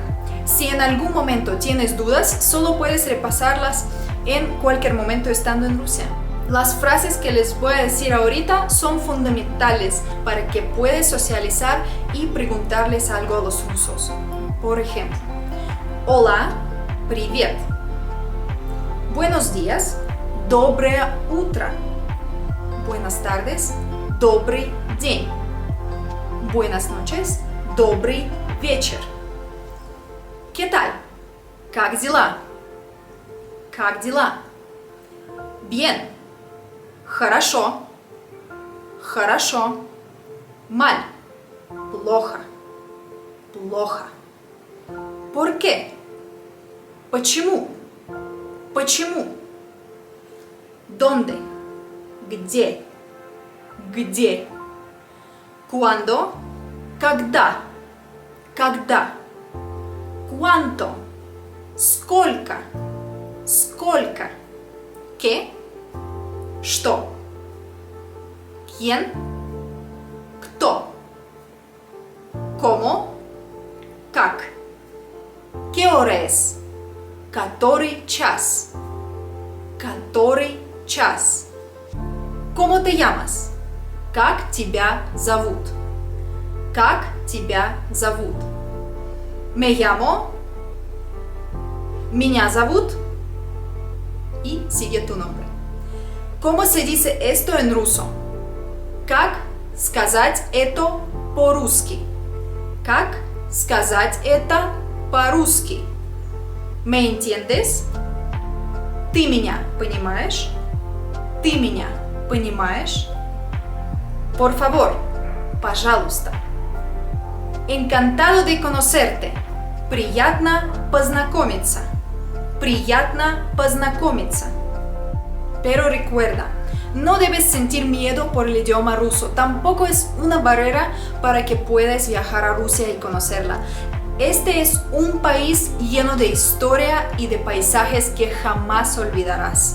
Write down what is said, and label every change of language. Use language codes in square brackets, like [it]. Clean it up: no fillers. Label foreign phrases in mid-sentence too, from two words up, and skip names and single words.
[es] Si en algún momento tienes dudas, solo puedes repasarlas en cualquier momento estando en Rusia. Las frases que les voy a decir ahorita son fundamentales para que puedas socializar y preguntarles algo a los rusos. Por ejemplo, hola, привет. Buenos días, [ru] доброе утро. [es] Buenas tardes, [ru] добрый день. [es] Buenas noches, [ru] добрый вечер. [es] ¿Qué tal? [ru] Как дела? Как дела? Bien. Хорошо. Хорошо. Mal. Плохо. Плохо. [es] ¿Por qué? [ru] Почему? Почему? ¿Dónde? Где? Где? [es] ¿Cuándo? Когда? [ru] Когда? ¿Cuánto? Сколько? Сколько? [es] ¿Qué? Что? ¿Quién? [ru] ¿Кто? ¿Cómo? [es] ¿Как? ¿Qué hora es? [ru] Который час? Который час? [es] ¿Cómo te llamas? [ru] Как тебя зовут? Как тебя зовут? [es] Me llamo. [ru] Меня зовут. [es] sigue tu nombre. ¿Cómo se dice esto en ruso? [ru] Как сказать это по-русски? Как сказать это по-русски? [es] ¿Me entiendes? [ru] ¿Ты меня понимаешь? ¿Ты меня понимаешь? [es] Por favor, пожалуйста. Encantado de conocerte. [ru] Приятно познакомиться. Приятно познакомиться. [es] Pero recuerda, no debes sentir miedo por el idioma ruso. Tampoco es una barrera para que puedas viajar a Rusia y conocerla. Este es un país lleno de historia y de paisajes que jamás olvidarás.